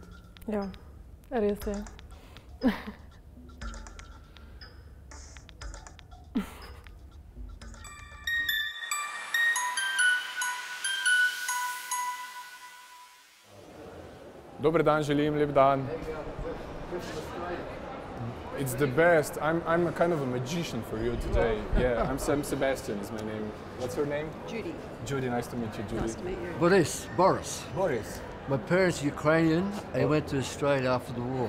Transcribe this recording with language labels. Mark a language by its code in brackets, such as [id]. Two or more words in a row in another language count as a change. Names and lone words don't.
[sl] Ja, res je. Dober dan želim, lep dan. [en] It's the best. I'm a kind of a magician for you today. Yeah, I'm Sebastian is my name. What's your name? Judy, Judy, nice to meet you, Judy. nice to meet you. Boris. Boris. My parents are Ukrainian. They went to Australia after the war.